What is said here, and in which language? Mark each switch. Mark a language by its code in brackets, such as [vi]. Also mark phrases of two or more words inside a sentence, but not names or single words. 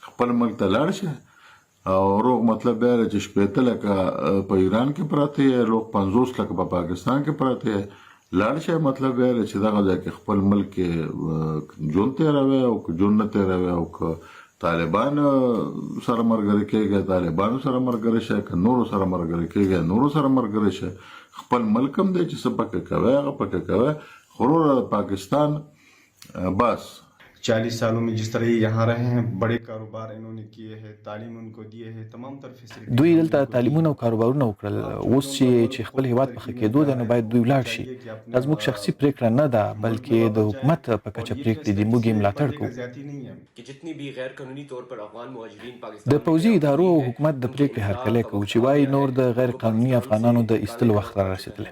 [ps] خپل ملک ته لاړ شه او روغ مطلب دا چې شپېته لکه په ایران کې پراته یې، روغ 50 لکه په پاکستان کې پراته یې، لاړ شه مطلب دا چې دغه ځای کې خپل ملک کې ژوند تېروي او که ژوند نه تېروي او که طالبان سره ملګري کېږي طالبانو سره ملګري شه، که نورو سره ملګري کېږي نورو سره ملګري شه. خپل ملک هم دی چې څه پکې کوي هغه پکې کوي. خو پاکستان بس [ur] 40 سالوں میں جس طرح یہاں رہے ہیں، بڑے کاروبار انہوں نے کیے ہیں، تعلیم ان کو دیے ہے، تمام طرح فیسلٹی [ps] دوی دلته تعلیمونه او کاروبارونه وکړل. اوس چې خپل هیواد په کېدو ده نو باید دوی ولاړ شي. دا زموږ شخصي پریکړه نه ده بلکې د حکومت په کچه پریکړې دي. موږ یې ملاتړ کوو. د پوځي ادارو او حکومت د پریکړې هرکلی کوو چې وایي نور د غیر قانوني افغانانو د ایستلو وخت را رسېدلی.